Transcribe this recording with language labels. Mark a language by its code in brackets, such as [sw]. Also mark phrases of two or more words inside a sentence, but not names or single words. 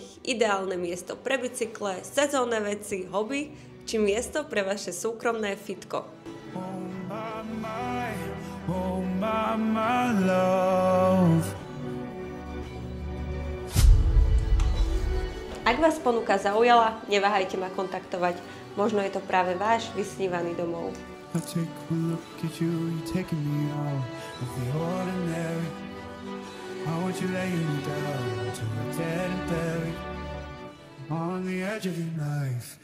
[sk] Ideálne miesto pre bicykle, sezónne veci, hobby či miesto pre vaše súkromné fitko. Ak vás ponuka zaujala, neváhajte ma kontaktovať. Možno je to práve váš vysnívaný domov. [en] I want you laying me down till we're dead and buried on the edge of your knife.